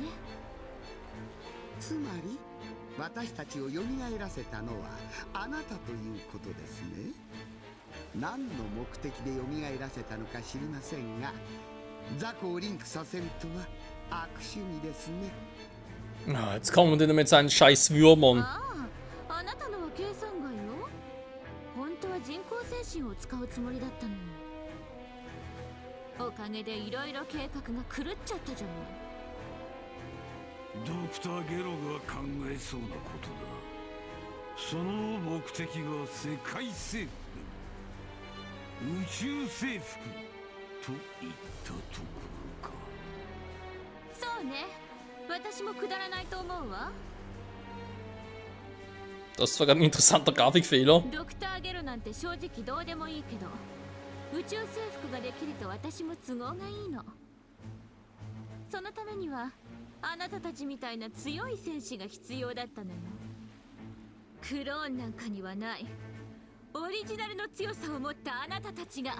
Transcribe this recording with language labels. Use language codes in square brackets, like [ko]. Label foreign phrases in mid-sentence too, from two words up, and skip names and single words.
[ja] つまり私たちを蘇らせたのはあなたということですね。何の目的で蘇らせたのか知りませんが、雑魚をリンクさせるとは悪趣味ですね。 [de] Ah, jetzt kommen wir denn mit seinen scheiß Würmern. [ja] あなたのは計算外よ。本当は人工精神を使うつもりだったのに。おかげでいろいろ計画が狂っちゃったじゃない。ドクター・ゲロが考えそうなことだ。その目的が世界征服、宇宙征服といったところか。そうね、私もくだらないと思うわ。 [de] Das war gerade ein interessanter Grafikfehler. [ja] ドクター・ゲロなんて正直どうでもいいけど、宇宙征服ができると私も都合がいいの。そのためにはあなたたちみたいな強い戦士が必要だったのよ。クローンなんかにはないオリジナルの強さを持ったあなたたちが。